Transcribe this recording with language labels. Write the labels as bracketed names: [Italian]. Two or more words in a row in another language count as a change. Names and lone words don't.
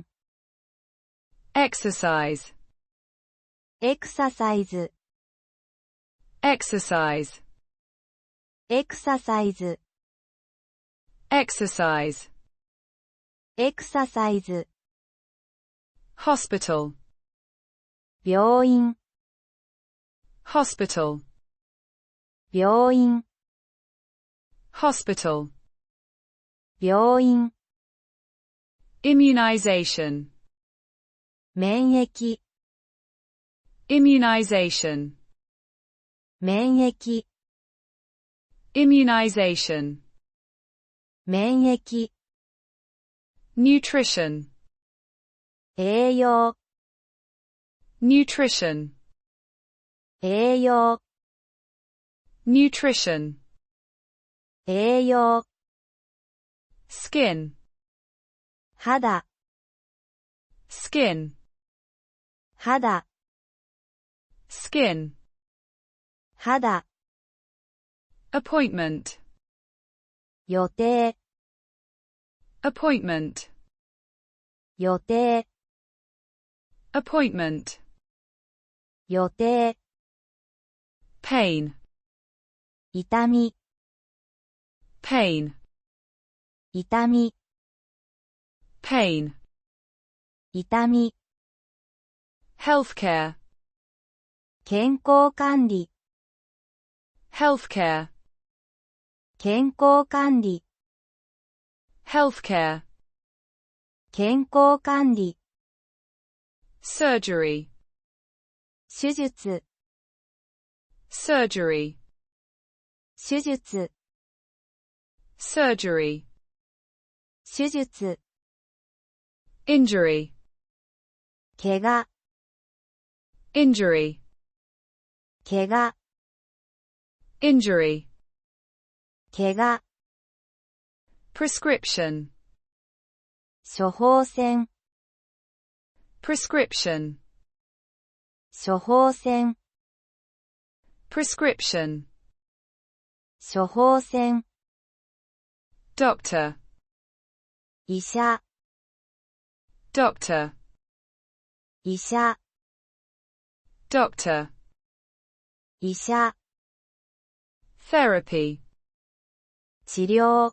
[English] Exercise. [Japanese] エクササイズ、 [English] Exercise. [Japanese] エクササイズ、 [English] Exercise. [Japanese] エクササイズ、 [English] Hospital. [Japanese] 病院、 [English] Hospital. [Japanese] 病院、 [English] Hospital. [Japanese] 病院、 [English] Immunization. [Japanese] 免疫、 [English] Immunization. [Japanese] 免疫、 [English] Immunization. [Japanese] 免疫、 [English] Nutrition. [Japanese] 栄養、 [English] Nutrition. [Japanese] 栄養、 [English] Nutrition. [Japanese] 栄養、 [English] Skin. [Japanese] 肌、 [English] Skin. [Japanese] 肌、 [English] Skin. [Japanese] 肌、 [English] Appointment. [Japanese] 予定、 [English] Appointment. [Japanese] 予定、 [English] Appointment. [Japanese] 予定、 [English] Pain. [Japanese] 痛み、 [English] Pain. [Japanese] 痛み、 [English] Pain. [Japanese] 痛み、 [English] Healthcare. [Japanese] 健康管理、 [English] Healthcare. [Japanese] 健康管理、 [English] Healthcare. [Japanese] 健康管理、 [English] Surgery. [Japanese] 手術、 [English] Surgery. [Japanese] 手術、 [English] Surgery. [Japanese] 手術、 [English] Injury. [Japanese] 怪我、 [English] Injury. [Japanese] 怪我、 [English] Injury. [Japanese] 怪我、 [English] Prescription. [Japanese] 処方箋、 [English] Prescription. [Japanese] 処方箋、 [English] Prescription. [Japanese] 処方箋、 [English] Doctor. [Japanese] 医者、 [English] Doctor. [Japanese] 医者、 [English] Doctor. [Japanese] 医者、 [English] Therapy. [Japanese] 治療、